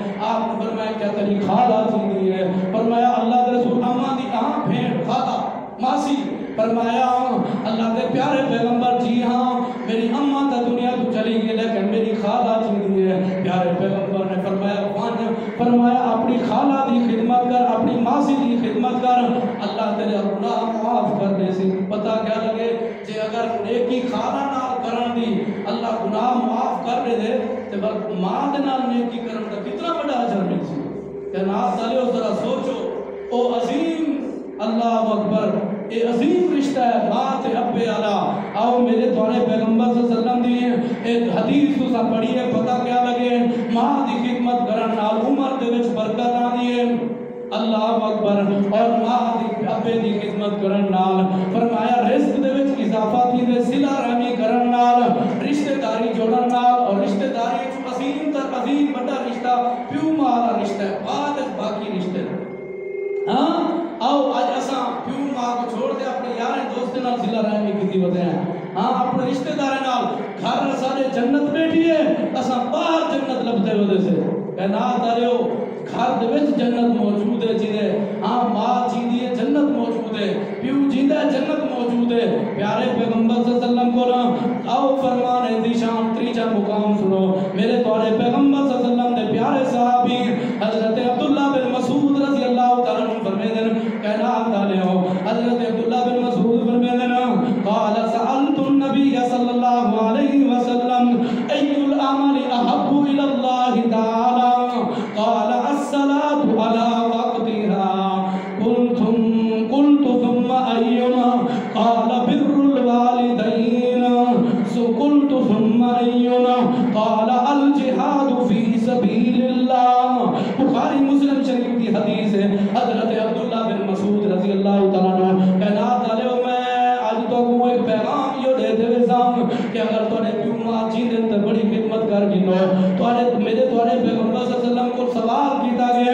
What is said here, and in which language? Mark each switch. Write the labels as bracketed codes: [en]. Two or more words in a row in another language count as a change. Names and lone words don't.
[pa] آپ نے فرمایا کیا تیری خالہ زندی ہے؟ فرمایا اللہ دے رسول اماں دی بھیڑ خالہ ماسی، فرمایا اللہ دے پیارے پیغمبر جی ہاں میری اماں تا دنیا تو چلی گئی لیکن میری خالہ زندی ہے۔ پیارے پیغمبر نے فرمایا اپنی خالہ دی خدمت کر، اپنی ماسی دی خدمت کر، اللہ تیرے گناہ معاف کر دے سی۔ پتہ کیا لگے جے اگر نیکی خالہ نال کرن دی اللہ گناہ معاف کر دے تے ماں دے نال نیکی کرن دا کتنا بڑا اجر مل سی۔ کہ ناز دلیو ذرا سوچو او عظیم [ar] اللہ اکبر [pa] یہ عظیم رشتہ ہے ماں تے ابے والا. آؤ میرے تھوڑے پیغمبر [ar] صلی اللہ علیہ وسلم [pa] دی ایک حدیث تساں پڑھی ہے پتہ کیا لگے ماں دی خدمت کرن نال عمر دے وچ برکت آندی ہے. [ar] اللہ اکبر. [pa] اور ماں دی ابے دی خدمت کرن نال فرمایا رزق دے وچ اضافہ تھیندے صلہ رحمی کرن نال رشتہ داری جوڑن نال. اور رشتہ داری وچ عظیم تر عظیم بڑا رشتہ پیو ماں دا رشتہ ہے بعد باقی رشتے. ہاں آؤ اج اساں پیو ماں کو چھوڑ دے اپنے یار دوست نال صلہ رحمی کیتی ودے ہیں. ہاں اپنے رشتہ دار نال گھر سارے جنت بیٹھی ہے اساں باہر جنت لبدے ودے سے کائنات والو گھر دے وچ جنت موجود ہے جیندے. ہاں ماں جیندی ہے جنت موجود ہے پیو جیندا ہے جنت موجود ہے. پیارے پیغمبر [ar] صلی اللہ علیہ وسلم [pa] کو آؤ فرمان ہے دی شان تیجا مقام سنو. میرے تواڈے پیغمبر [ar] صلی اللہ علیہ وسلم [pa] دے پیارے صحابی حضرت عبداللہ بن مسعود رضی اللہ تعالی عنہ فرماتے ہیں کائنات والو حضرت عبداللہ بن مسعود فرماتے ہیں [ar] قال سألت النبي صلی اللہ علیہ وسلم ای العمل احب الى اللہ تعالی قال الصلاة على وقتها قلت ثم أيما قال بر الوالدين قلت ثم أيما قال الجهاد في سبيل الله. [pa] بخاری مسلم شریف کی حدیث ہے حضرت عبداللہ بن مسعود [ar] رضی اللہ تعالیٰ عنہ [pa] کائنات والو میں آج تو کو ایک پیغام یہ دیتے ہوئے سام کہ اگر تو نے پیو ماں جیندے تے بڑی خدمت کر گنو تو میرے تواڈے پیغمبر [ar] صلی اللہ علیہ وسلم [pa] کو سوال کیتا گیا.